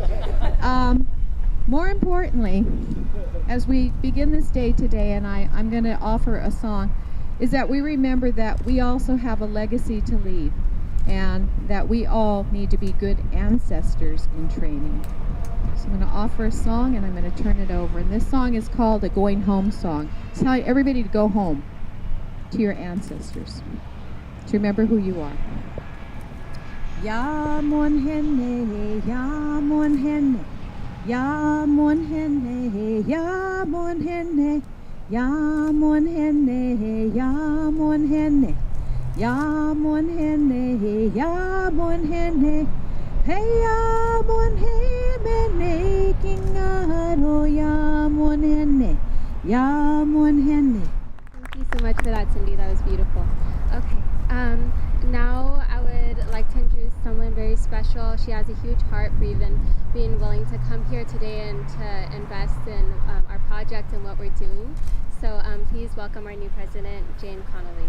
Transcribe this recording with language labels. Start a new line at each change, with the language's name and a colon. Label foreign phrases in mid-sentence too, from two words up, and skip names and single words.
English: More importantly, as we begin this day today, and I'm going to offer a song, is that we remember that we also have a legacy to leave, and that we all need to be good ancestors in training. So I'm going to offer a song, and I'm going to turn it over. And this song is called a Going Home song. It's telling everybody to go home to your ancestors, to remember who you are. Ya mon henne, ya mon henne, ya mon henne, ya mon henne, ya mon henne, ya mon henne, ya mon henne, ya mon henne, hey ya mon henne, king aro ya mon henne, ya mon henne. Thank you so much for that, Cindy. That was beautiful. Okay. Now I would like to introduce someone very special. She has a huge heart for even being willing to come here today and to invest in our project and what we're doing. So please welcome our new president, Jane Connolly.